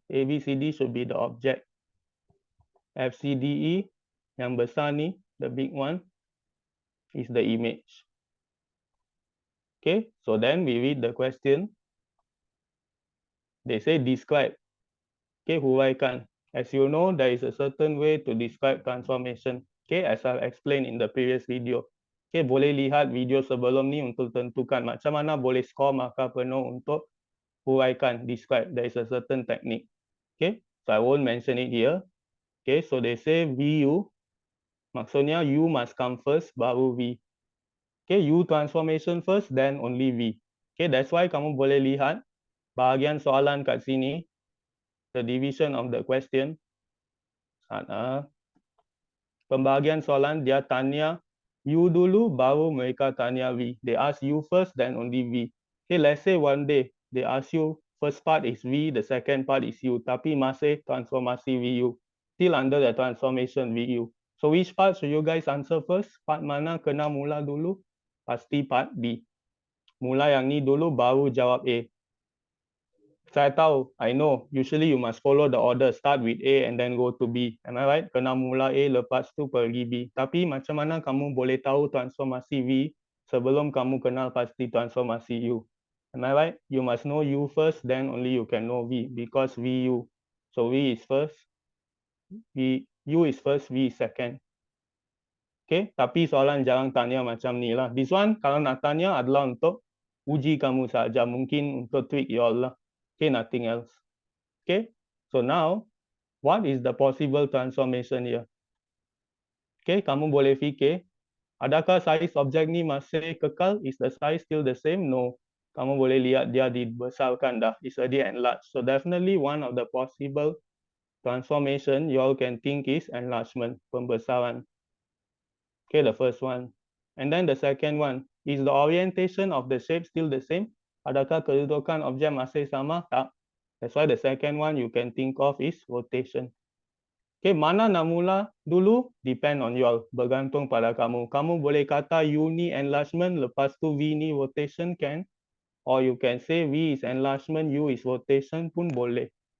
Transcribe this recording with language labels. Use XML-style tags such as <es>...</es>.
<en>ABCD should be the object. FCDE</en> <ms>yang besar ni,</ms> <en>the big one. is the image. Okay, so then we read the question. They say describe. Okay, huraikan. As you know, there is a certain way to describe transformation. Okay, as I explained in the previous video.</en> <ms>Okay, boleh lihat video sebelum ni untuk tentukan macam mana boleh skor markah penuh untuk huraikan, describe.</ms> <en>There is a certain technique. Okay, so I won't mention it here. Okay, so they say VU, maksudnya U must come first, baru V. Okay, U transformation first, then only V. Okay, that's why</en> <ms>kamu boleh lihat bahagian soalan kat sini,</ms> <en>the division of the question.</en> <ms>Pembahagian soalan dia tanya U dulu, baru mereka tanya V.</ms> <en>They ask U first, then only V. Okay, let's say one day they ask you first part is V, the second part is U,</en> <ms>tapi masih transformasi VU,</ms> <en>still under the transformation VU. So which part should you guys answer first?</en> <ms>Part mana kena mula dulu? Pasti part B. Mula yang ni dulu, baru jawab A. Saya tahu,</ms> <en>I know, usually you must follow the order, start with A and then go to B. Am I right?</en> <ms>Kena mula A, lepas tu pergi B. Tapi macam mana kamu boleh tahu transformasi V sebelum kamu kenal pasti transformasi U? Am I right?</ms> <en>You must know U first, then only you can know V, because VU. So V is first, U is first, V is second.</en> <ms>Okay, tapi soalan jangan tanya macam ni lah.</ms> <en>This one,</en> <ms>kalau nak tanya adalah untuk uji kamu saja, mungkin untuk tweak you all lah.</ms> <en>Okay, nothing else. Okay, so now, what is the possible transformation here?</en> <ms>Okay, kamu boleh fikir, adakah size objek ni masih kekal?</ms> <en>Is the size still the same? No.</en> <ms>Kamu boleh lihat dia dibesarkan dah.</ms> <en>It's already enlarged. So definitely one of the possible transformation you all can think is enlargement, pembesaran. Okay, the first one. And then the second one, is the orientation of the shape still the same?</en> <ms>Adakah kedudukan objek masih sama? Tak.</ms> <en>That's why the second one you can think of is rotation.</en> <ms>Okay, mana nak mula dulu?</ms> <en>Depend on you all.</en> <ms>Bergantung pada kamu. Kamu boleh kata U ni enlargement, lepas tu V ni rotation can.</ms> <en>Or you can say V is enlargement, U is rotation pun boleh.</en>